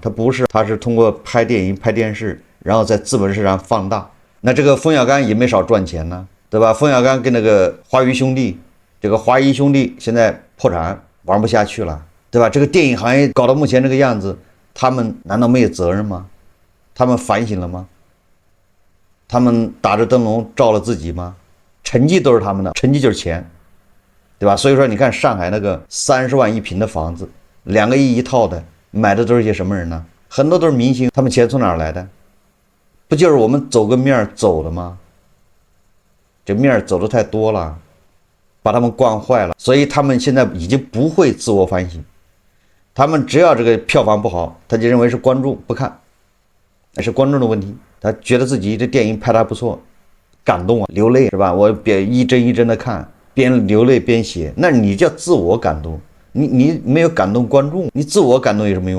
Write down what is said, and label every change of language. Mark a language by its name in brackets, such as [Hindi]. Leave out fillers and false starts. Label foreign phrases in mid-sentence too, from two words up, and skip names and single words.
[Chinese] 他不是，他是通過拍電影拍電視，然後在資本市場放大。那這個冯小剛也沒少賺錢呢，對吧？冯小剛跟那個華誼兄弟，這個華誼兄弟現在破產，玩不下去了，對吧？這個電影行業搞到目前這個樣子，他們難道沒有責任嗎？他們反省了嗎？他們打着燈籠照了自己嗎？成績都是他們的，成績就是錢，對吧？所以说你看上海那個30萬一平的房子，2個億一套的，買的都是些什麼人呢？很多都是明星，他們錢從哪兒來的？不就是我們走個面走的嗎？這面走的太多了，把他們慣壞了，所以他們現在已經不會自我反省，他們只要這個票房不好，他就認為是觀眾不看，那是觀眾的問題。他覺得自己這電影拍得還不錯，感動啊，流淚是吧？我別一幀一幀的看，邊流淚邊寫，那你叫自我感動。你沒有感動觀眾，你自我感動有什麼用？